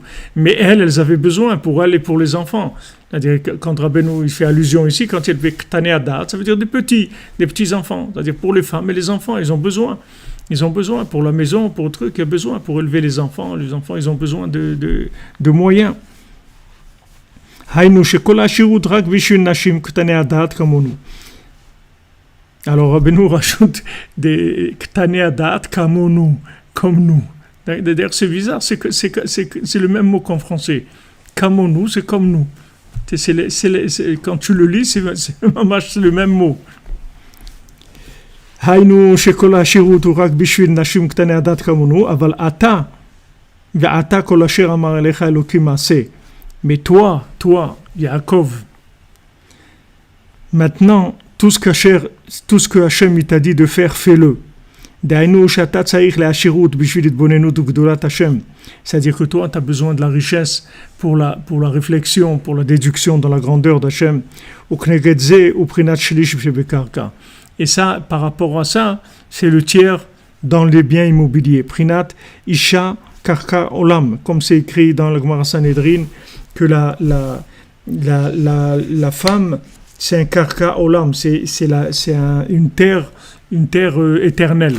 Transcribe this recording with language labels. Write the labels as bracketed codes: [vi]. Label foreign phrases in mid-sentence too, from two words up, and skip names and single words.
[fr] Mais elles avaient besoin pour elle et pour les enfants. C'est-à-dire quand Rabbeinu il fait allusion ici, quand il fait [he] קטני הדעת, [fr] ça veut dire des petits enfants. C'est-à-dire pour les femmes et les enfants, ils ont besoin. Ils ont besoin pour la maison, pour le truc, il y a besoin pour élever les enfants. Les enfants, ils ont besoin de moyens. [he] היינו שכל העשירות רק בשביל נשים קטני הדעת כמונו. [fr] Alors Rabbeinu rajoute des [he] קטני הדעת כמונו, [fr] comme nous. D'ailleurs c'est bizarre, c'est le même mot qu'en français. Kamonu, c'est comme nous. Quand tu le lis, c'est le même mot. [he] היינו שכל השירות הוא רק בשביל נשים קטני הדת כמונו, אבל ועתה כל אשר אמר אליך אלוקים מעשה. [fr] Mais toi, Yaakov, maintenant, tout ce que Hachem t'a dit de faire, fais-le. [he] דהיינו שאתה צריך להשירות בשביל התבוננות וגדולת השם. [fr] C'est-à-dire que toi, tu as besoin de la richesse pour la réflexion, pour la déduction dans la grandeur d'Hachem. [he] וכנגד זה הוא בחינת שליש שבקרקע. [fr] Et ça, par rapport à ça, c'est le tiers dans les biens immobiliers. [he] בחינת, אשה, קרקע, עולם. [fr] Comme c'est écrit dans le Gemara Sanhedrin, que la femme, c'est un [he] קרקע, עולם. [fr] C'est une terre éternelle.